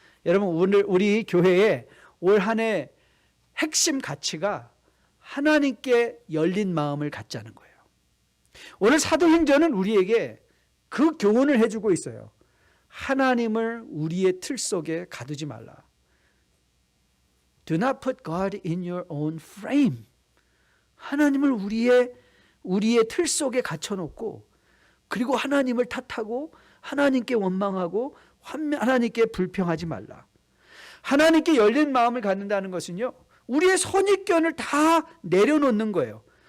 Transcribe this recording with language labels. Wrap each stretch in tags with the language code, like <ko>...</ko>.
<ko>여러분, 오늘 우리 교회에 올 한 해 핵심 가치가 하나님께 열린 마음을 갖자는 거예요. 오늘 사도행전은 우리에게 그 교훈을 해주고 있어요. 하나님을 우리의 틀 속에 가두지 말라.</ko> <en>Do not put God in your own frame.</en> <ko>하나님을 우리의 틀 속에 갇혀놓고, 그리고 하나님을 탓하고 하나님께 원망하고 하나님께 불평하지 말라. 하나님께 열린 마음을 갖는다는 것은요, 우리의 선입견을 다 내려놓는 거예요.</ko>